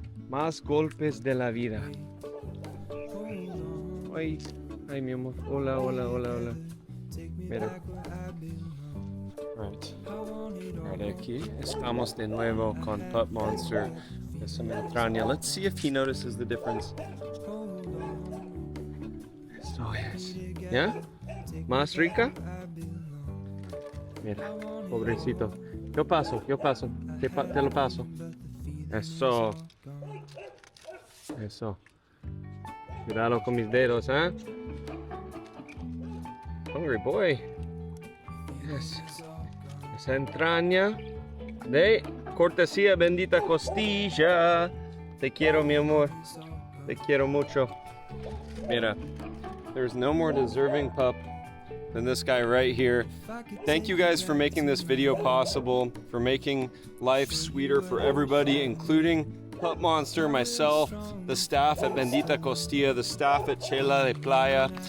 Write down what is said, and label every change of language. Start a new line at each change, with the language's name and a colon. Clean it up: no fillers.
Spanish: Más golpes de la vida. Ay, ay, mi amor. Hola, hola, hola, hola. Mira. Right, aquí estamos de nuevo con Pup Monster. Es una Entraña.
English: Let's see if he notices the difference.
Spanish: Esto es. ¿Ya? ¿Más rica? Mira, pobrecito. Yo paso. Te lo paso. Eso. Eso. Cuidado con mis dedos, ¿eh?
English: Hungry boy. Yes.
Spanish: Esa entraña de cortesía Bendita Costilla. Te quiero, mi amor. Te quiero mucho.
English: Mira, there's no more deserving pup than this guy right here. Thank you guys for making this video possible, for making life sweeter for everybody, including Pup Monster, myself, the staff at Bendita Costilla, the staff at Chela de Playa.